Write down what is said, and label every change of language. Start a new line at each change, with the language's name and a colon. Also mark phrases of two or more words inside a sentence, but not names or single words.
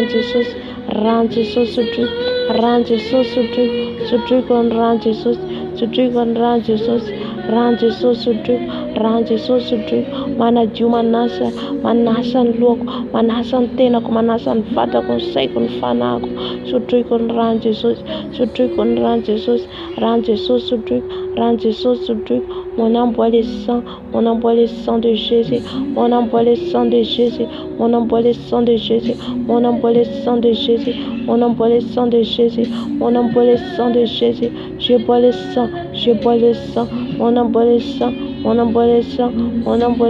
Malagasy: Jesosy, rano Jesosy sotroiko, rano Jesosy sotroiko, sotroiko ny rano Jesosy, sotroiko ny rano Jesosy, rano Jesosy sotroiko, rano Jesosy sotroiko, manadio manasa ny lohako, manasa ny tenako, manasa ny vatako, ny saiko, ny fanahako, sotroiko ny rano Jesosy, sotroiko ny rano Jesosy, rano Jesosy sotroiko, rano Jesosy sotroiko.
French: On envoie le sang, on envoie le sang de Jésus, on envoie le sang de Jésus, on envoie le sang de Jésus, on envoie le sang de Jésus, on envoie le sang de Jésus, on envoie le sang de Jésus, je bois le sang, je bois le sang, on envoie le sang, on envoie le sang, on envoie